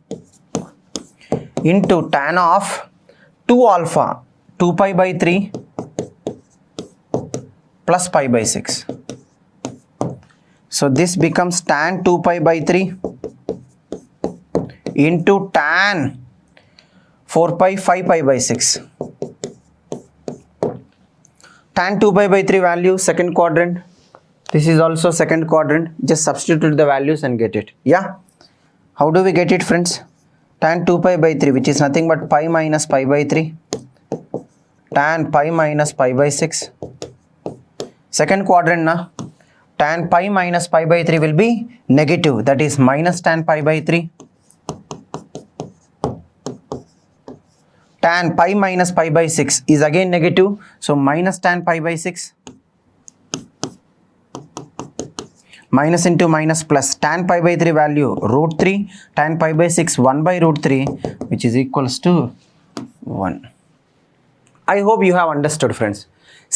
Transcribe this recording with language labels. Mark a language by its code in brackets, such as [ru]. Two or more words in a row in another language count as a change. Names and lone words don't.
[en] Into tan of 2 alpha 2 pi by 3 plus pi by 6. So this becomes tan 2 pi by 3 into tan 4 pi 5 pi by 6. Tan 2 pi by 3 value second quadrant. This is also second quadrant. Just substitute the values and get it. Yeah. How do we get it, friends? Tan 2 pi by 3, which is nothing but pi minus pi by 3. Tan pi minus pi by 6. Second quadrant na. Tan pi minus pi by 3 will be negative. That is minus tan pi by 3. Tan pi minus pi by 6 is again negative. So minus tan pi by 6. Minus into minus plus. Tan pi by 3 value root 3. Tan pi by 6 1 by root 3, which is equals to 1. I hope you have understood, friends.